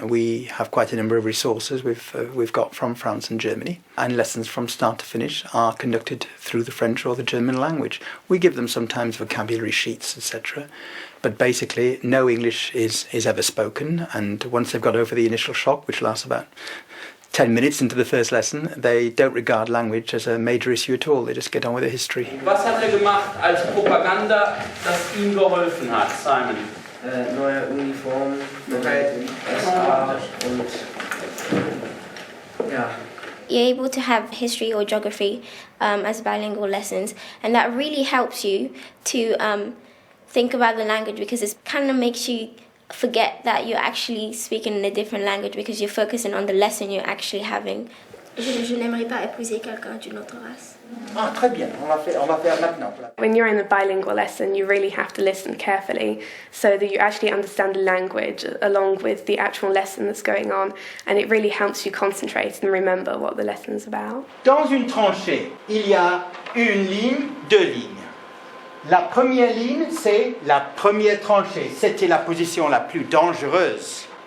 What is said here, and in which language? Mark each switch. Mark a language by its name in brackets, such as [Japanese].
[English] We have quite a number of resources we've got from France and Germany, and lessons from start to finish are conducted through the French or the German language. We give them sometimes vocabulary sheets, etc., but basically no English is ever spoken, and once they've got over the initial shock, which lasts about 10 minutes into the first lesson, they don't regard language as a major issue at all. They just get on with the history. [German] Was hat gemacht als Propaganda, das ihm geholfen hat, Simon? Neue Uniform, SA und ja, [English] you're able to have history or geography as bilingual lessons, and that really helps you to think about the language, because it kind of makes you forget that you're actually speaking in a different language because you're focusing on the lesson you're actually having. [French] Je n'aimerais pas épouser quelqu'un d'une autre race. Ah, très bien. On va faire maintenant. [English] When you're in a bilingual lesson, you really have to listen carefully so that you actually understand the language along with the actual lesson that's going on, and it really helps you concentrate and remember what the lesson's about. [French] Dans une tranchée, il y a une ligne, deux lignes. La première ligne, c'est la première tranchée. C'était la position la plus dangereuse.